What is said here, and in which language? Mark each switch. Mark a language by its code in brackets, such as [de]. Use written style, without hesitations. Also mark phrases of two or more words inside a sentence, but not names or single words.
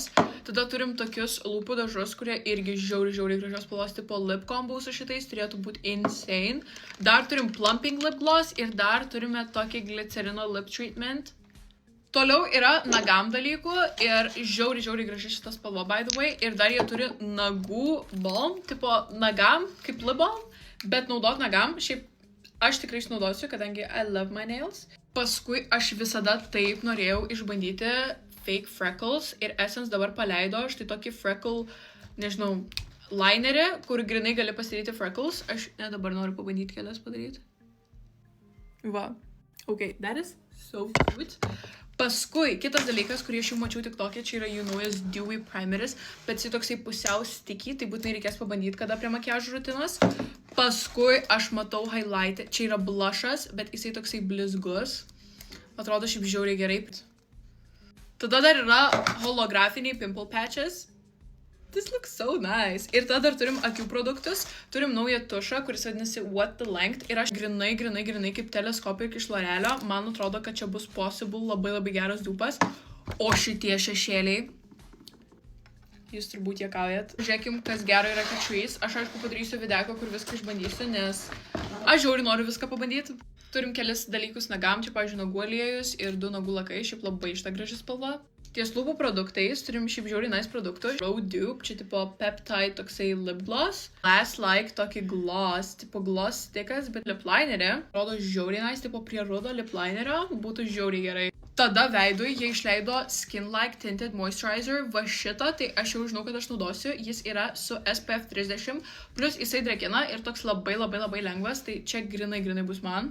[lt] Tada turim tokius lūpų dažus, kurie irgi žiauriai gražios spalvos, tipo [en] lip combo [lt] su šitais, turėtų būti insane. Dar turim [en] plumping lip gloss [lt] ir dar turime tokį glicerino [en] lip treatment. [lt] Toliau yra nagam dalykų ir žiauriai graži šita spalva, [en] by the way. [lt] Ir dar jie turi nagų balm, tipo nagam, kaip [en] lip balm, [lt] bet naudot nagam. Šiaip aš tikrai išnaudosiu, kadangi [en] I love my nails. [lt] Paskui aš visada taip norėjau išbandyti [en] fake freckles [lt] ir Essence dabar paleido štai tokį freckle, nežinau, linerį, kur grinai gali pasidaryti freckles. Aš dabar noriu pabandyti kelias padaryti. Va. [en] Ok, that is so cute. [lt] Paskui, kitas dalykas, kurį aš jau mačiau TikTok'e, čia yra jų naujas Dewy Primeris, bet jis toksai pusiau sticky, tai būtinai reikės pabandyti kada prie makiažo rutinos. Paskui aš matau highlight, čia yra blushas, bet jisai toksai blizgus. Atrodo šiaip žiauriai gerai. Tada dar yra holografiniai [en] pimple patches. This looks so nice. [lt] Ir tada dar turim akių produktus. Turim naują tušą, kuris vadinasi What the Length. Ir aš grinai kaip teleskopik iš L'Orealio. Man atrodo, kad čia bus possible labai geras dupas. O šitie šešėliai. Jūs turbūt juokaujat. Žiūrėkim, kas gero yra Catrice. Aš aišku padarysiu videoką, kur viską išbandysiu, nes aš žiauriai noriu viską pabandyti. Turim kelis dalykus nagam. Čia, pavyzdžiui, nagų aliejus ir 2 nagų lakai. Šiaip labai šita graži spalva. Ties lūpų produktais turim šiaip žiauriai nice produktų. Road Dupe, čia tipo peptide toksai [en] lip gloss. [lt] Last Like tokį gloss, tipo gloss stickas, bet lip linerį. Rodo žiauriai nice, tipo prie rudo lip linerio būtų žiauriai gerai. Tada veidui jie išleido Skin Like Tinted Moisturizer. Va šitą, tai aš jau žinau, kad aš naudosiu. Jis yra su SPF 30, plus jisai drekina ir toks labai lengvas, tai čia grinai bus man.